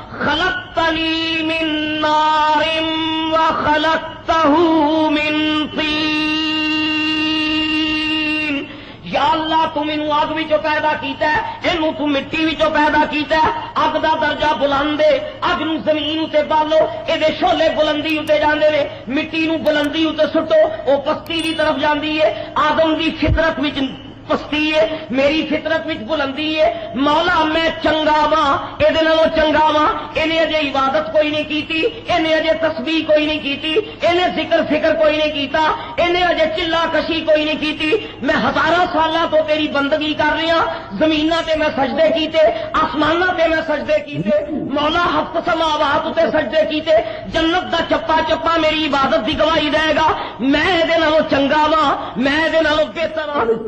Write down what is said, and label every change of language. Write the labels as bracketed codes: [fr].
[ar] خلقتنی من نار وخلقتہ من طین, [pa] یا اللہ تو مینوں اگ وچوں پیدا کیتا ہے, اینوں تو مٹی وچوں پیدا کیتا ہے. اگ دا درجہ بلند ہے, اگ نو زمین تے بالو, اے دے شعلے بلندی اتے جاندے نے, مٹی نو بلندی اتے سٹو او پستی دی طرف جاندی ہے. آدم دی فطرت وچ پستی ہے, میری فطرت وچ بلندی ہے. مولا میں چنگا وا, یہ چنگا وا, انہیں اجے عبادت کوئی نہیں کیتی, انہیں اجے تسبیح کوئی نہیں کیتی, انہیں ذکر فکر کوئی نہیں کیتا, انہیں اجے چلا کشی کوئی نہیں کیتی. میں ہزاراں سالاں تو تیری بندگی کر رہی ہاں, زمیناں تے میں سجدے کیتے, آسماناں تے میں سجدے کیتے, مولا ہفت سماوات تے سجدے کیتے, جنت دا چپا چپا میری عبادت دی گواہی دے گا. میں دے نالوں چنگا وا, میں دے نالوں بہتر ہاں.